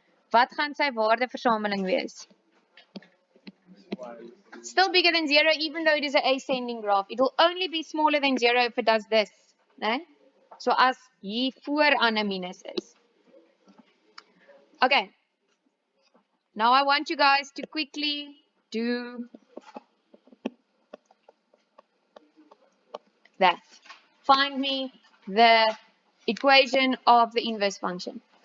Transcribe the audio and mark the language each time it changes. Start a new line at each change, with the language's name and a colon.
Afrikaans: Wat gaan sy waardeversameling wees?
English: Still bigger than 0 even though it is an ascending graph. It will only be smaller than 0 if it does this.
Afrikaans: Nee? So as hier vooraan 'n minus is.
English: Okay. Now I want you guys to quickly do that. Find me the equation of the inverse function.